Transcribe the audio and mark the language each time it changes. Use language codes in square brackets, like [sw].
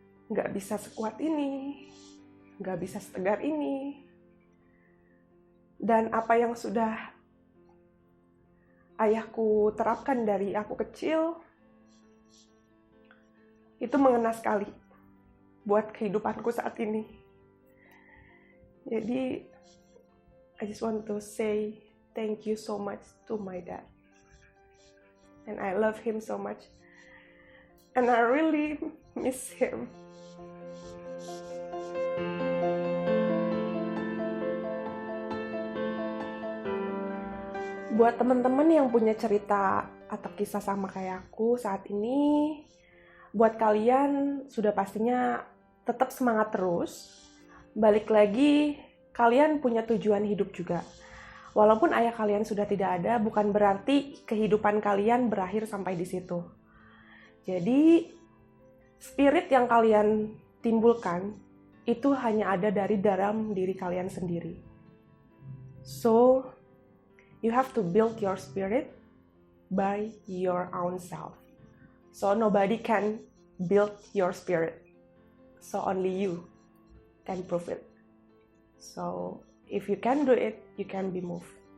[id] Nggak bisa sekuat ini, nggak bisa setegar ini. Dan apa yang sudah ayahku terapkan dari aku kecil, itu mengena sekali buat kehidupanku saat ini. [en] Jadi, I just want to say thank you so much to my dad. And I love him so much. And I really miss him. [id] Buat teman-teman yang punya cerita atau kisah sama kayak aku saat ini, buat kalian sudah pastinya tetap semangat terus. Balik lagi, kalian punya tujuan hidup juga. Walaupun ayah kalian sudah tidak ada, bukan berarti kehidupan kalian berakhir sampai di situ. Jadi, spirit yang kalian timbulkan itu hanya ada dari dalam diri kalian sendiri. [en] So, you have to build your spirit by your own self. So, nobody can build your spirit. So, only you can prove it. So, if you can do it, you can be moved.